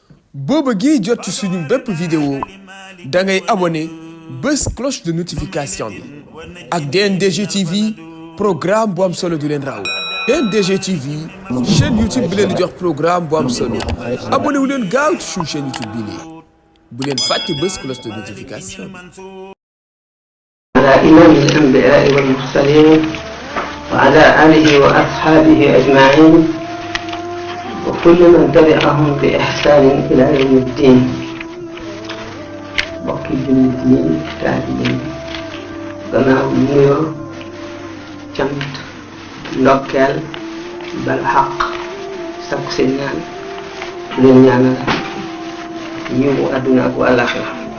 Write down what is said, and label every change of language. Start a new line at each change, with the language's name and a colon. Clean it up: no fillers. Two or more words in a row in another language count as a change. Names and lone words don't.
Wolof: boo bëggee jot ci suñu bépp vidéo da ngay abonné bés
French: cloche de notification
Wolof: bi ak DNDG TV programme bu am solo du leen raw DNDG TV chaîne YouTube bi leen di jox programme bu am solo abonné wu leen gaaw ci suñu chaîne YouTube bi bu leen fàtte bés
French: cloche de notification
Wolof: bi.
Arabic: على إمام الأنبياء والمرسلين وعلى آله وأصحابه أجمعين وكل من تبعهم بإحسان إلى يوم الدين.
Wolof: bokki jullit ñi taalibe yi gannaaw nuyoo cant ndokkeel bal xaq sakku seen ñaan leen ñaanal yiwu àdduna ak àllaaxira